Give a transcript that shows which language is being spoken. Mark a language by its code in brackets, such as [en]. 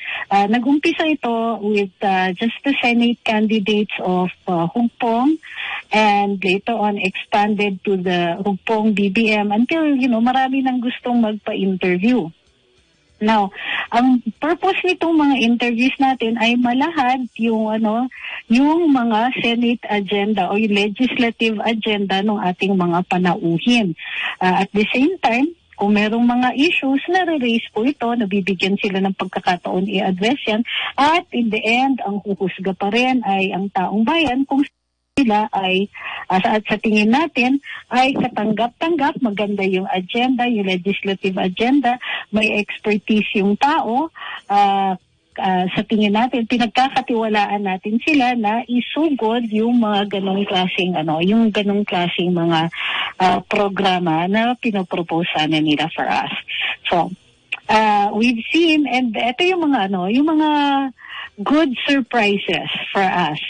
[tl] Nag-umpisa ito [en] with just the Senate candidates of Hugpong, and later on expanded to the Hugpong BBM until, [tl] marami nang gustong magpa-interview. Now, ang purpose nitong mga interviews natin ay malahad yung mga Senate agenda o yung legislative agenda ng ating mga panauhin. [en] At the same time, [tl] kung merong mga issues na re-raise po ito, nabibigyan sila ng pagkakataon i-address yan. At in the end, ang huhusga pa rin ay ang taong bayan kung sila ay, sa tingin natin, ay katanggap-tanggap, maganda yung agenda, yung legislative agenda, may expertise yung tao, sa tingin natin, pinagkakatiwalaan natin sila na isugod yung mga ganong klaseng mga programa na pinopropose na nila [en] for us. So, we've seen, and [tl] ito yung mga [en] good surprises for us.